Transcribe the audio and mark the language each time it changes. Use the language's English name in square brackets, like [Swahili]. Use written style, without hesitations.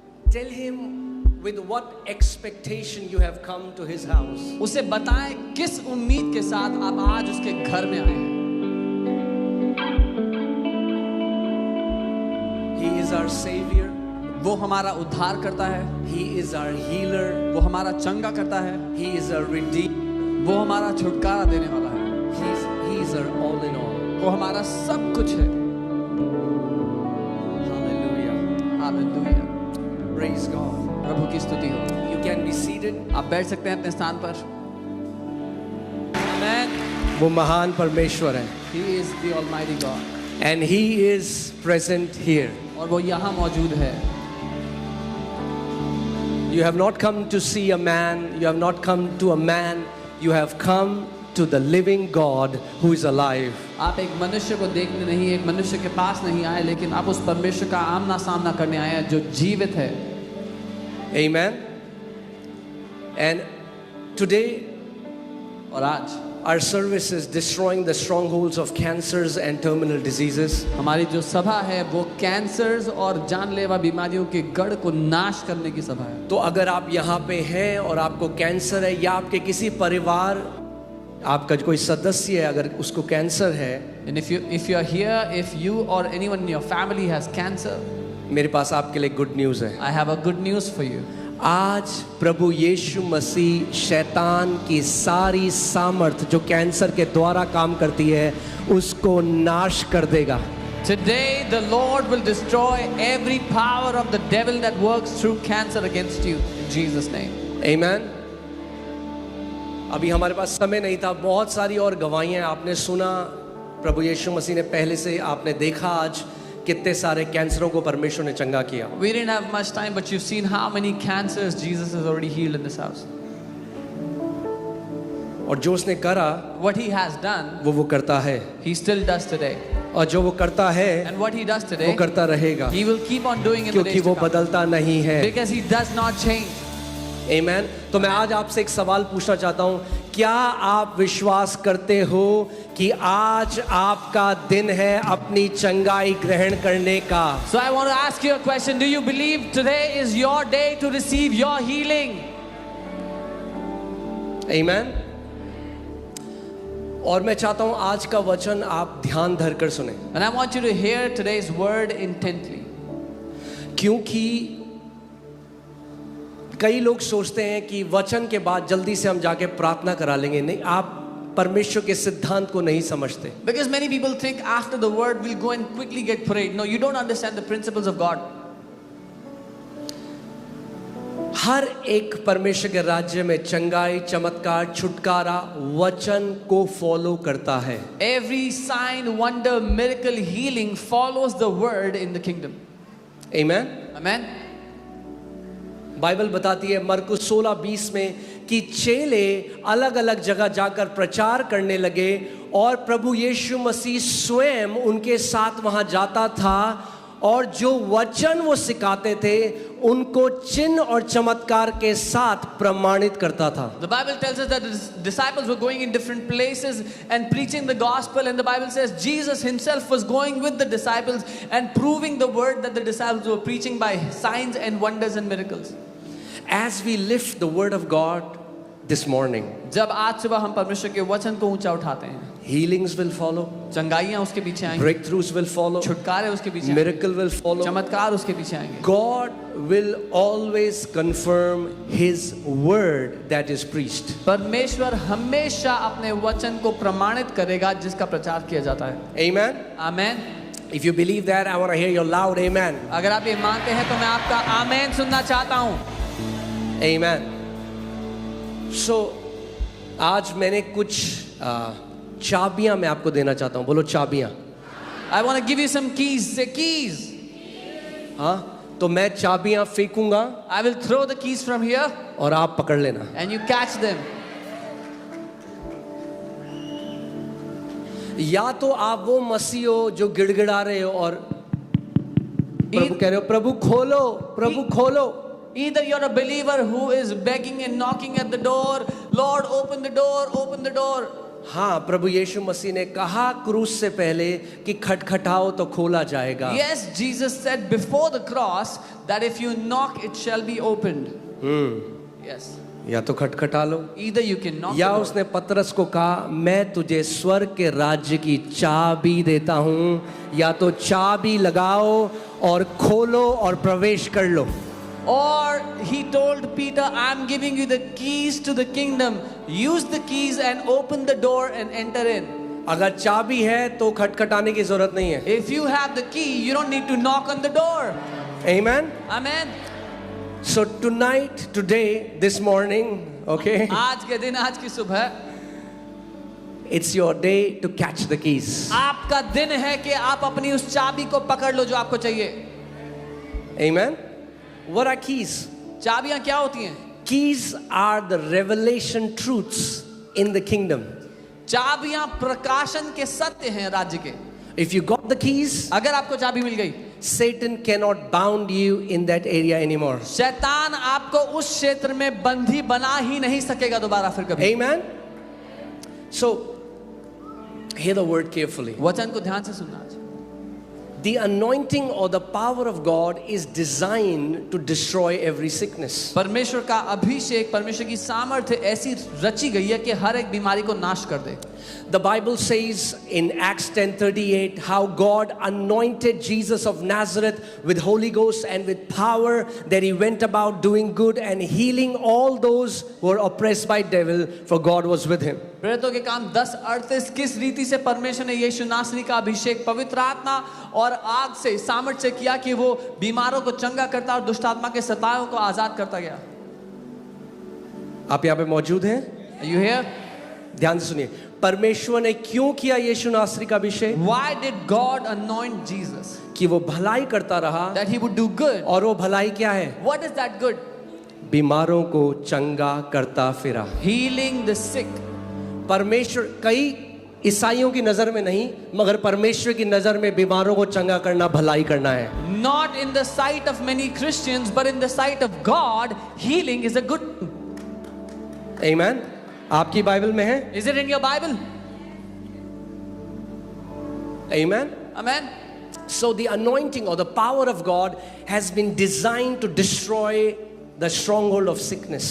[English] Tell him with what expectation you have come to his house. [Hindi] उसे बताएं किस उम्मीद के साथ आप आज उसके घर में आए हैं. [English] He is our savior. [Hindi] वो हमारा उद्धार करता है. [English] He is our healer. [Hindi] वो हमारा चंगा करता है. [English] He is our redeemer. [Hindi] वो हमारा छुटकारा देने वाला है. [English] He is our all in all. [Hindi] वो हमारा सब कुछ है. [English] Hallelujah. [Hindi] हालेलुया. [English] Praise God. [Hindi] प्रभु की स्तुति हो. [English] You can be seated. [Hindi] आप बैठ सकते हैं अपने स्थान पर. [English] Amen. [Hindi] वो महान परमेश्वर है. [English] He is the Almighty God. And he is present here. [Hindi] और वो यहाँ मौजूद है. [English] You have not come to see a man. You have not come to a man. You have come to the living God who is alive. [Hindi] आप एक मनुष्य को देखने नहीं, एक मनुष्य के पास नहीं आए, लेकिन आप उस परमेश्वर का आमना सामना करने आए हैं जो जीवित है. [English] Amen. And today [Hindi] और आज [English] our service is destroying the strongholds of cancers and terminal diseases. [Hindi] हमारी जो सभा है वो कैंसर्स और जानलेवा बीमारियों के गढ़ को नाश करने की सभा है. तो अगर आप यहाँ पे हैं और आपको कैंसर है या आपके किसी परिवार आपका कोई सदस्य है अगर उसको कैंसर है, [English] And if you are here, if you or anyone in your family has cancer, [Hindi] मेरे पास आपके लिए [English] good news [Hindi] है. [English] I have a good news for you. [Hindi] आज प्रभु यीशु मसीह शैतान की सारी सामर्थ जो कैंसर के द्वारा काम करती है उसको नाश कर देगा. [English] Today the Lord will destroy every power of the devil that works through cancer against you in Jesus name. Amen. [Hindi] अभी हमारे पास समय नहीं था, बहुत सारी और गवाहियां आपने सुना. प्रभु यीशु मसीह ने पहले से आपने देखा आज कितने सारे कैंसरों को परमेश्वर ने चंगा किया. [English] We didn't have much time, but you've seen how many cancers Jesus has already healed in this house. [Hindi] और जो उसने करा [English] What he has done, [Hindi] वो करता है. [English] he still does today. [Hindi] और जो वो करता है [English] And what he does today, [Hindi] वो करता रहेगा. [English] he will keep on doing in the [Hindi] क्योंकि [English] days [Hindi] वो [English] to come. [Hindi] बदलता नहीं है. [English] Because he does not change. Amen. [Hindi] तो मैं आज आपसे एक सवाल पूछना चाहता हूँ, क्या आप विश्वास करते हो कि आज आपका दिन है अपनी चंगाई ग्रहण करने का? [English] So I want to ask you a question. Do you believe today is your day to receive your healing? Amen. [Hindi] और मैं चाहता हूँ आज का वचन आप ध्यान धर कर सुने. [English] And I want you to hear today's word intently. [Hindi] क्योंकि कई लोग सोचते हैं कि वचन के बाद जल्दी से हम जाके प्रार्थना करा लेंगे. नहीं, आप परमेश्वर के सिद्धांत को नहीं समझते. [English] Because many people think after the word we'll go and quickly get prayed. No, you don't understand the principles of God. [Hindi] हर एक परमेश्वर के राज्य में चंगाई, चमत्कार, छुटकारा वचन को फॉलो करता है. [English] Every sign, wonder, miracle, healing follows the word in the kingdom. Amen. Amen. [Hindi] Bible बताती है मरकुस 16:20 में कि चेले अलग अलग जगह जाकर प्रचार करने लगे और प्रभु यीशु मसीह स्वयं उनके साथ वहां जाता था और जो वचन वो सिखाते थे उनको चिन्ह और चमत्कार के साथ प्रमाणित करता था. [English] The Bible tells us that the disciples were going in different places and preaching the gospel, and the Bible says Jesus himself was going with the disciples and proving the word that the disciples were preaching by signs and wonders and miracles. As we lift the word of God this morning, [Hindi] जब आज सुबह हम परमेश्वर के वचन को ऊंचा उठाते हैं, [English] healings will follow, [Hindi] चंगाइयां उसके पीछे आएंगी, [English] breakthroughs will follow, [Hindi] छुटकारे उसके पीछे आएंगे, [English] miracle will follow, [Hindi] चमत्कार उसके पीछे आएंगे. [English] God will always confirm his word that is preached. [Hindi] परमेश्वर हमेशा अपने वचन को प्रमाणित करेगा जिसका प्रचार किया जाता है. [English] Amen. [Hindi] Amen. [English] If you believe that, I want to hear your loud amen. [Hindi] अगर आप ये मानते हैं तो मैं आपका आमेन सुनना चाहता हूँ. [English] Amen. [Hindi] So आज मैंने कुछ चाबियां मैं आपको देना चाहता हूँ. बोलो चाबियां. [English] I want to give you some keys. Say keys. [Hindi] हाँ, तो मैं चाबियां फेंकूंगा [English] I will throw the keys from here [Hindi] और आप पकड़ लेना. [English] and you catch them. [Hindi] या तो आप वो मसीह हो जो गिड़गिड़ा रहे हो और प्रभु कह रहे हो प्रभु खोलो, प्रभु खोलो. [English] Either you're a believer who is begging and knocking at the door, Lord open the door, open the door. [Hindi] हाँ, प्रभु यीशु मसीह ने कहा क्रूस से पहले कि खटखटाओ तो खोला जाएगा। [English] Yes, Jesus said before the cross that if you knock, it shall be opened. Yes. [Hindi] या तो खटखटा लो, [English] Either you can knock [Hindi] या [English] the door. [Hindi] उसने पतरस को कहा मैं तुझे स्वर्ग के राज्य की चाबी देता हूं, या तो चाबी लगाओ और खोलो और प्रवेश कर लो। [English] Or he told Peter, I'm giving you the keys to the kingdom. Use the keys and open the door and enter in. [Hindi] अगर चाबी है तो खटखटाने की जरूरत नहीं है। [English] If you have the key, you don't need to knock on the door. Amen. Amen. So tonight, today, this morning, okay, [Hindi] आज के दिन, आज की सुबह [English] it's your day to catch the keys. [Hindi] आपका दिन है कि आप अपनी उस चाबी को पकड़ लो जो आपको चाहिए। [English] Amen. What are keys? [Hindi] चाबियां क्या होती हैं? [English] Keys are the revelation truths in the kingdom. [Hindi] चाबियां प्रकाशन के सत्य हैं राज्य के। [English] If you got the keys, [Hindi] अगर आपको चाबी मिल गई, [English] Satan cannot bound you in that area anymore. [Hindi] शैतान आपको उस क्षेत्र में बंदी बना ही नहीं सकेगा दोबारा फिर कभी। [English] Amen. So, hear the word carefully. [Hindi] वचन को ध्यान से सुनना। [English] The anointing or the power of God is designed to destroy every sickness. [Hindi] परमेश्वर का अभिषेक, परमेश्वर की सामर्थ्य ऐसी रची गई है कि हर एक बीमारी को नाश कर दे। [English] The Bible says in Acts 10:38 how God anointed Jesus of Nazareth with Holy Ghost and with power, that he went about doing good and healing all those who were oppressed by devil, for God was with him. [Hindi] प्रेरितों के काम 10:38 किस रीति से परमेश्वर ने यीशु नासरी का अभिषेक पवित्र आत्मा और आग से, सामर्थ से किया कि वो बीमारों को चंगा करता और दुष्ट आत्मा के सताओं को आजाद करता गया। आप यहाँ पे मौजूद हैं? [English] Are you here? [Hindi] ध्यान से सुनिए, परमेश्वर ने क्यों किया यीशु नासरी का अभिषेक? [English] Why did God anoint Jesus? [Hindi] कि वो भलाई करता रहा। [English] That he would do good. [Hindi] और वो भलाई क्या है? [English] What is that good? [Hindi] बीमारों को चंगा करता फिरा। [English] Healing the sick. [Hindi] परमेश्वर, कई ईसाइयों की नजर में नहीं, मगर परमेश्वर की नजर में बीमारों को चंगा करना भलाई करना है। [English] Not in the sight of many Christians, but in the sight of God, healing is a good. [Hindi] Amen. आपकी बाइबल में है? [English] Is it in your Bible? Amen. Amen. So the anointing or the power of God has been designed to destroy the stronghold of sickness.